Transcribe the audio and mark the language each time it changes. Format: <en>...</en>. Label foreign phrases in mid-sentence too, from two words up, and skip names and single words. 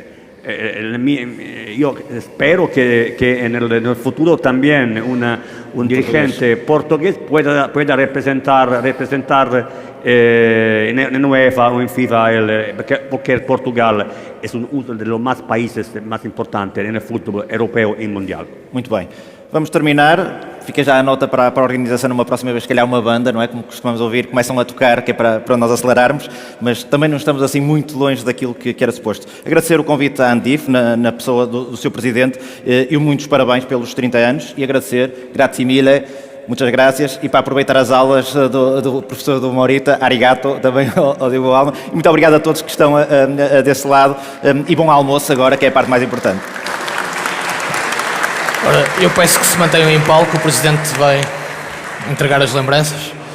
<es>Yo espero que en el futuro también un dirigente portugués pueda representar en UEFA o en FIFA, porque Portugal es uno de los países más importantes en el fútbol europeo y mundial.</es> <pt>Muito bem. Vamos terminar. Fica já a nota para a organização numa próxima vez, se calhar uma banda, não é? Como costumamos ouvir, começam a tocar, que é para nós acelerarmos, mas também não estamos assim muito longe daquilo que era suposto. Agradecer o convite à Andif, na pessoa do seu presidente, e muitos parabéns pelos 30 anos, e agradecer,</pt> <it>grazie mille,</it> <pt>muitas gracias, e para aproveitar as aulas do professor do Morita, arigato, também ao Diego Alma, e muito obrigado a todos que estão desse lado, e bom almoço agora, que é a parte mais importante. Ora, eu peço que se mantenham em palco, o Presidente vai entregar as lembranças.</pt>